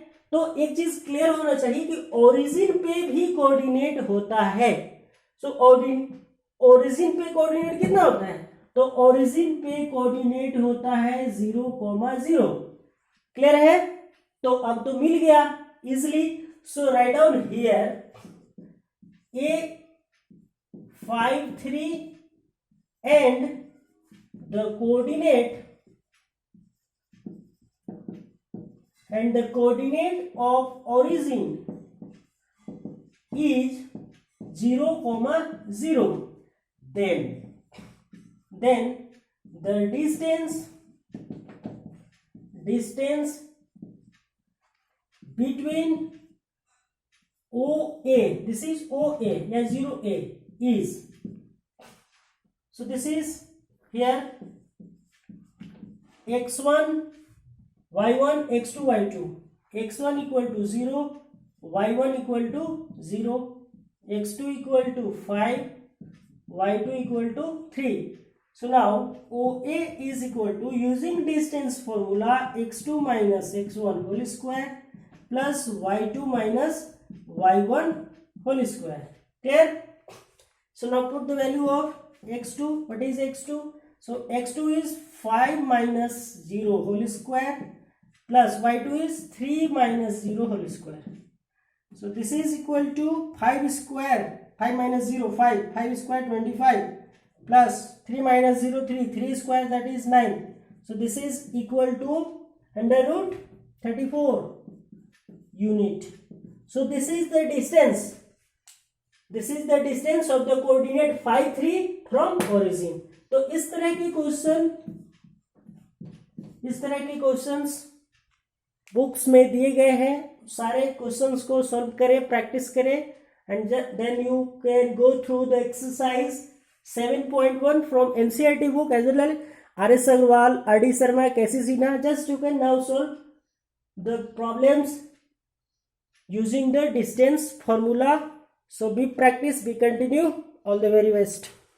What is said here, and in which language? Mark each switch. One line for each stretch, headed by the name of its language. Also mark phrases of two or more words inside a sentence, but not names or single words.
Hindi: तो एक चीज क्लियर होना चाहिए कि ओरिजिन पे भी कोऑर्डिनेट होता है. सो ओरिजिन पे कोऑर्डिनेट कितना होता है, तो ओरिजिन पे कोऑर्डिनेट होता है 0,0. क्लियर है? तो अब तो मिल गया इजिली.
English: So write down here A 5,3 and the coordinate of origin is 0,0. Then the distance between OA, this is OA, yeah, 0A is, so this is here x1 y1 x2 y2, x1 equal to 0, y1 equal to 0, x2 equal to 5, y2 equal to 3. So now OA is equal to, using distance formula, x2 minus x1 whole square plus y2 minus y1 whole square. Clear? So now put the value of x2. What is x2? So x2 is 5 minus 0 whole square plus y2 is 3 minus 0 whole square. So this is equal to 5 square, 5 minus 0 5, 5 square 25 plus 3 minus 0 3, 3 square that is 9. So this is equal to under root 34 unit. So this is the distance. This is the distance of the coordinate 5,3 from origin.
Hindi: तो इस तरह के क्वेश्चंस बुक्स में दिए गए हैं. सारे क्वेश्चंस को सॉल्व करें, प्रैक्टिस करें,
English: and then you can go through the exercise 7.1 from NCERT book as well as RS Agarwal, RD Sharma, KC Sinha. Just you can now solve the problems using the distance formula. So be practice, be continue. All the very best.